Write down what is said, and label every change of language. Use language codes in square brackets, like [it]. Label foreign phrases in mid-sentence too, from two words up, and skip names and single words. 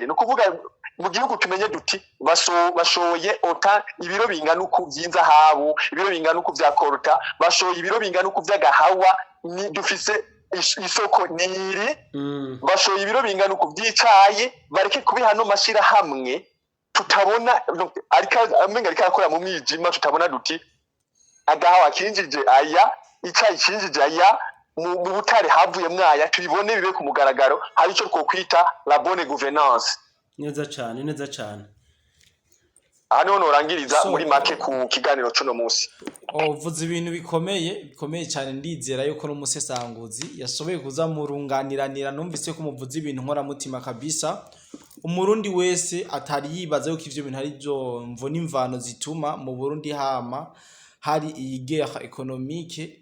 [rn] No kuvuga mu gihugu tumenye duti bashoye ota ibiro bingana uku vy'inzahabu, ibiro bingana uku vya korota, bashoye ibiro bingana uku vy'agahawa, ni dufise isoko niri bashoye ibiro bingana uku vy'icayi, bareke kubiha no mashira hamwe tutabona ariko akora mu mwijima, tutabona duti agahawa kinjije aya, icayi kinjije aya, mu butare havuye mwaya, tubibone bibe ku mugaragaro. Hari ico twokwita [fr] la bonne gouvernance. [rn] Neza cyane hano norangiriza muri make ku kiganiro cuno musi. Uvuze ibintu bikomeye cyane. Ndizera yuko n'umusesanguzi yashoboye kuza murunganiranira. Numvise ko muvuze ibintu nkora mutima kabisa. Umurundi wese atari yibaza yuko ivyo bintu ari byo mvo n'imvano zituma mu Burundi hama hari iyi [fr] guerre économique.